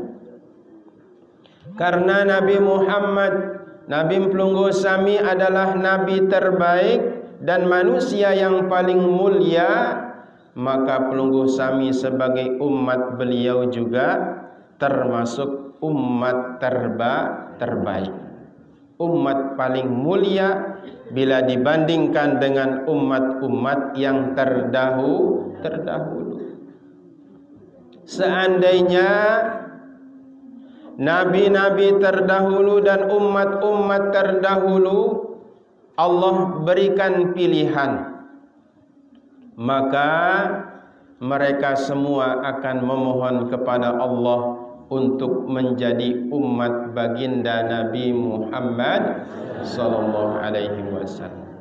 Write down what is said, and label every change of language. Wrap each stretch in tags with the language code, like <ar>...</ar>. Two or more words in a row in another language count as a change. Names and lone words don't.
<id>Karena Nabi Muhammad, Nabi</id> <sas>pelungguh sami</sas> <id>adalah nabi terbaik dan manusia yang paling mulia, maka</id> <sas>pelungguh sami</sas> <id>sebagai umat beliau juga termasuk umat terbaik. Umat paling mulia bila dibandingkan dengan umat-umat yang terdahulu. Seandainya nabi-nabi terdahulu dan umat-umat terdahulu Allah berikan pilihan, maka mereka semua akan memohon kepada Allah untuk menjadi umat baginda Nabi Muhammad</id> <ar>صلى الله عليه وسلم.</ar>